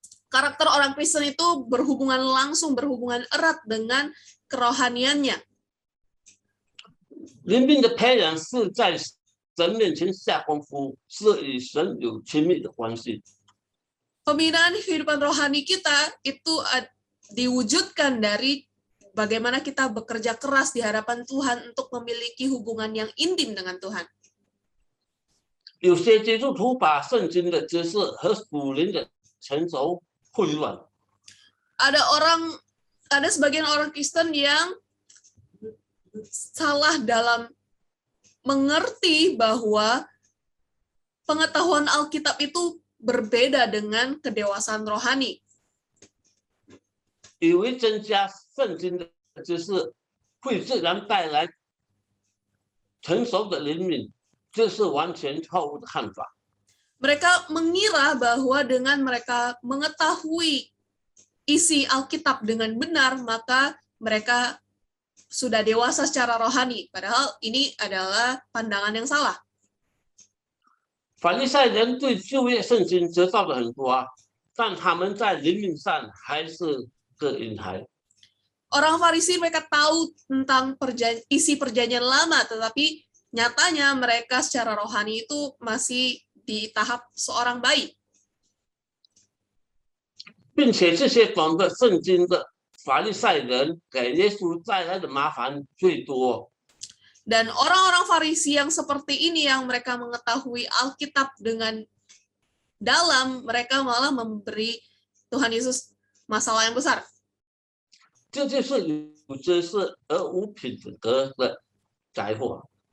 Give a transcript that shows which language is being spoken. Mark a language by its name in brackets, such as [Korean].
[Indonesian] Karakter orang Kristen itu berhubungan erat dengan kerohaniannya. [Chinese] 灵命的培养是在神面前下功夫，是与神有亲密的关系。 [Indonesian] Pembinaan kehidupan rohani kita itu diwujudkan dari bagaimana kita bekerja keras di hadapan Tuhan untuk memiliki hubungan yang intim dengan Tuhan. [Chinese] 有些基督徒把圣经的知识和属灵的成熟混乱。 [Indonesian] Ada sebagian orang Kristen yang salah dalam mengerti bahwa pengetahuan Alkitab itu berbeda dengan kedewasaan rohani. [Chinese] 以为增加圣经的知识会自然带来成熟的灵命，这是完全错误的看法。 [Indonesian] Mereka mengira bahwa dengan mereka mengetahui isi Alkitab dengan benar, maka mereka sudah dewasa secara rohani. Padahal ini adalah pandangan yang salah. [Chinese] 法利赛人对旧约圣经知道的很多啊，但他们在灵命上还是个婴孩。 [Indonesian] Orang Farisi mereka tahu tentang isi perjanjian lama, tetapi nyatanya mereka secara rohani itu masih di tahap seorang bayi. [Chinese] 并且这些懂得圣经的法利赛人给耶稣带来的麻烦最多。 [Indonesian] Dan orang-orang Farisi yang seperti ini yang mereka mengetahui Alkitab dengan dalam, mereka malah memberi Tuhan Yesus masalah yang besar. [Chinese] 这就是有知识而无品格的灾祸。